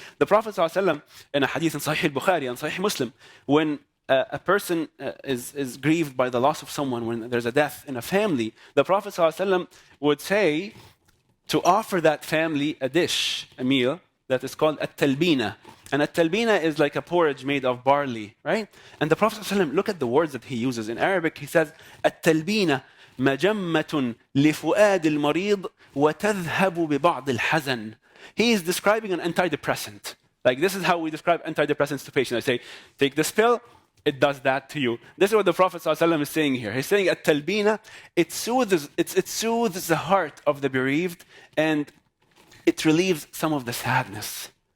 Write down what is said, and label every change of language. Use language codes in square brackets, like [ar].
[en] The Prophet ﷺ, in a hadith in Sahih Bukhari and Sahih Muslim, when a person is grieved by the loss of someone, when there's a death in a family, the Prophet ﷺ would say to offer that family a dish, a meal, that is called at-talbina. And at-talbina is like a porridge made of barley, right? And the Prophet ﷺ, look at the words that he uses. In Arabic, he says, [ar] at-talbina مجمة لفؤاد المريض وتذهب ببعض الحزن. [en] He is describing an antidepressant. Like, this is how we describe antidepressants to patients. I say, take this pill, it does that to you. This is what the Prophet ﷺ is saying here. He's saying at talbina, it soothes the heart of the bereaved and it relieves some of the sadness.